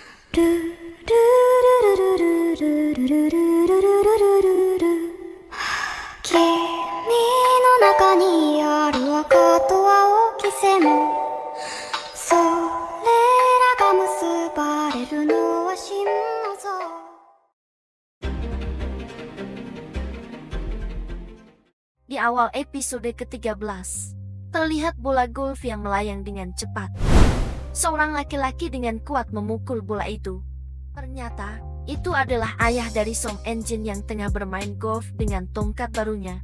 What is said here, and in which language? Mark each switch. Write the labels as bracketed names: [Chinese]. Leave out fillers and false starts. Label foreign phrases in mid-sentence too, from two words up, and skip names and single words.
[Japanese] 中にある赤と青き線それらが結ばれるのは心臓 [Indonesian] Di awal episode ke-13, terlihat bola golf yang melayang dengan cepat. Seorang laki-laki dengan kuat memukul bola itu. Ternyata, itu adalah ayah dari Song Enjin yang tengah bermain golf dengan tongkat barunya.